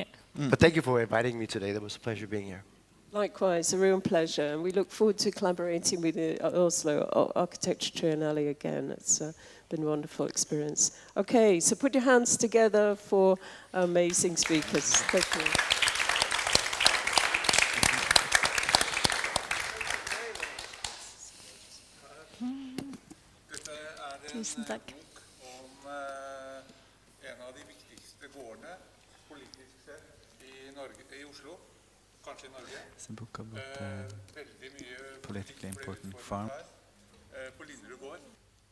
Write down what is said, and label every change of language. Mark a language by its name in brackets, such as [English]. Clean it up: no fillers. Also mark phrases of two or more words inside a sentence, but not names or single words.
[English] But thank you for inviting me today. It was a pleasure being here. Likewise, a real pleasure. And we look forward to collaborating with the Oslo Architecture Triennale again. It's been a wonderful experience. Okay, so put your hands together for amazing speakers. Thank you. [Norwegian] Tusen takk. Om en av de viktigste gårdene politisk sett i Oslo, kanskje i Norge. [English] It's a book about [Norwegian] Veldig mye [English] politically important farm. [Norwegian] På Linderud gård.